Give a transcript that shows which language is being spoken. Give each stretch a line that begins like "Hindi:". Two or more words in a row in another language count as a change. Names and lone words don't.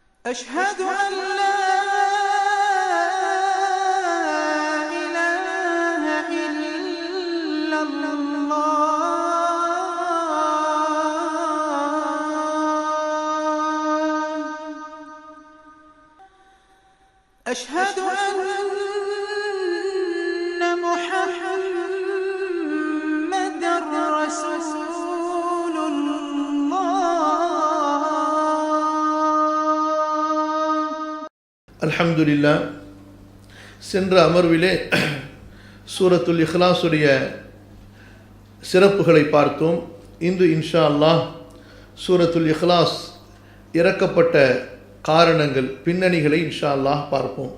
Arabic: أشهد أن لا إله إلا الله أشهد أن محمدًا رسول الله
Tamil: அல்ஹம்துலில்லாஹ். சென்ற அமர்விலே சூரத்துல் இஹ்லாஸுடைய சிறப்புகளை பார்த்தோம். இன்று
Arabic: إن شاء الله
Tamil: சூரத்துல் இஹ்லாஸ் இறக்கப்பட்ட காரணங்கள், பின்னணிகளை
Arabic: إن شاء الله
Tamil: பார்ப்போம்.